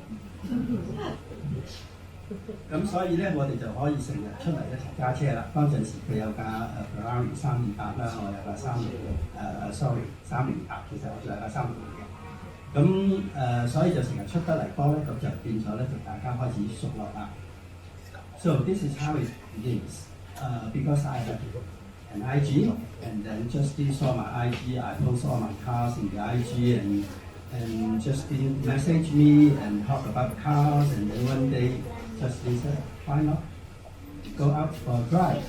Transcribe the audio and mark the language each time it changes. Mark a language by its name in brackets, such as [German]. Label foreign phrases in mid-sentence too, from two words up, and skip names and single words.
[Cantonese] 咁所以咧，我哋就可以成日出嚟一齊揸車啦。嗰陣時佢有架Ferrari 328啦，我有架308，其實我仲有架360嘅。咁所以就成日出得嚟幫咧，咁就變咗咧，就大家開始熟絡啦。 [English] So this is how it begins. Because I have an IG, and then Justin saw my IG. I post all my cars in the IG, and Justin messaged me and talk about cars. And then one day, Justin said, "Why not go out for a drive?"